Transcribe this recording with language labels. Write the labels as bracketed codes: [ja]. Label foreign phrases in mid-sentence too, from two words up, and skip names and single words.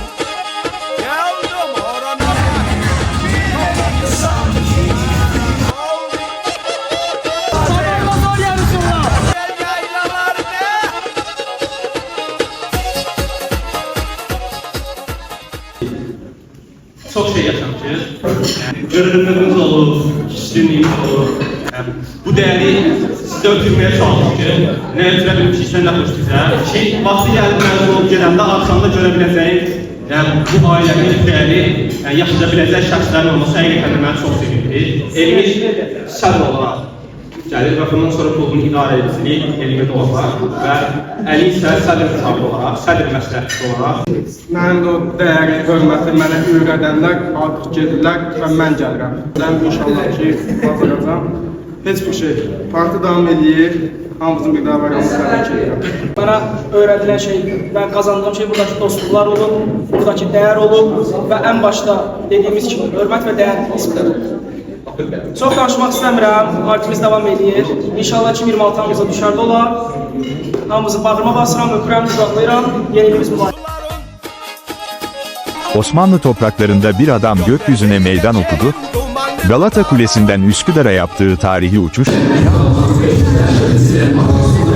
[tr] Geldim orana. Yaylalar ne? Çok şey yaşamışız. Yani görünümümüz olur, kişiliğimiz olur. Yani bu değeri size ötürmeye çalışmışız. [az] Ne ötürebilmişiksə nə xoş sizə. Ki, vaxtı gəldi məzun olub gedəndə arxamda görə biləcəyim, yəni bu ailənin değeri, yəni yaşaya biləcək şəxslərin olması həqiqətən də məni çox sevindir. Elimiz sədr olaraq gəlir və bundan sonra klubun idarə ediciliyi elimdə olacaq və Əli isə sədr hesabı olaraq, sədr məsləhətçisi olaraq. Mənim də o dəyəri, hörməti mənə öyrədənlər artıq gedirlər və mən gəlirəm. Mən inşallah ki, bacaracam. Heç bir şey. Parti davam edir, hamımızın bir daha bayramını təbrik edirəm. [tr] Bana öğretilen şey ve kazandığım şey buradaki dostluklar olub, buradaki değer olub ve en başta dediğimiz gibi hürmet ve değer ismler olub. [az] Çok danışmaq istəmirəm, partimiz devam edir. İnşallah 2026 hamımıza düşərli olar. Hamımızı bağrıma basıram, öpürəm, qucaqlayıram. Yenilimiz mübarək. [tr] Osmanlı topraklarında bir adam gökyüzüne meydan okudu, Galata Kulesi'nden Üsküdar'a yaptığı tarihi uçuş,